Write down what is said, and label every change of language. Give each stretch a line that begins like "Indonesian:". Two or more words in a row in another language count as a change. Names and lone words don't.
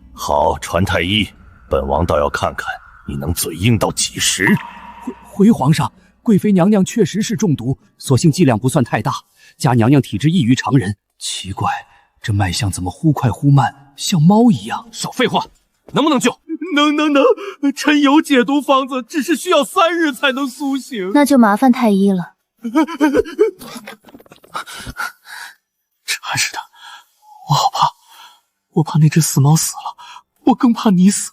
Chinese: 好，傳太醫，本王倒要看看你能嘴硬到幾時。回皇上，貴妃娘娘確實是中毒，所幸劑量不算太大，家娘娘體質異於常人。奇怪，這脈象怎麼忽快忽慢，像貓一樣？少廢話，能不能救？能，臣有解毒方子，只是需要3日才能甦醒。那就麻煩太醫了。真是的，我好怕，我怕那只死貓死了，我更怕你死了。